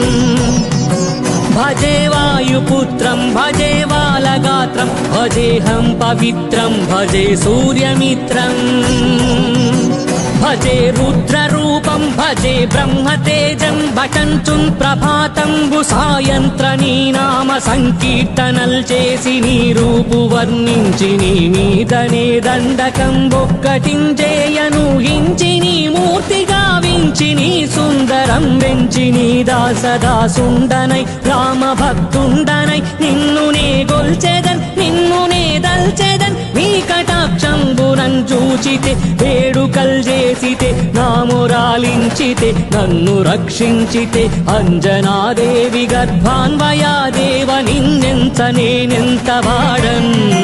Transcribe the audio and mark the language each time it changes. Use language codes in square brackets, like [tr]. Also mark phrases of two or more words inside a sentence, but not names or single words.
[sa] भजे वायुपुत्रं भजे बालगात्रं भजेऽहं पवित्रं भजे सूर्यमित्रम् भजे रुद्ररूपं भजे ब्रह्मतेजं [te] भटञ्चुन् ప్రభాతంబు సాయంత్రనీ నామ సంకీర్తనల్ చేసి నీ రూపు వర్ణించి నీ మీదనే దండకంబొక్కటించేయను హించి నీ మూర్తి గావించి నీ సుందరం వెంచి నీ దాసదాసుండనై రామ భక్తుండనై నిన్ను నే గొల్చెదన్ నిన్ను నే దల్చెదన్ నీ కటాక్షంబునం చూచితే వేడుకల్ చేసితే నామురాలించితే నన్ను రక్షించితే అంజనాదేవి గర్భాన్వయా దేవ నిన్నెంత నేనెంత వాడన్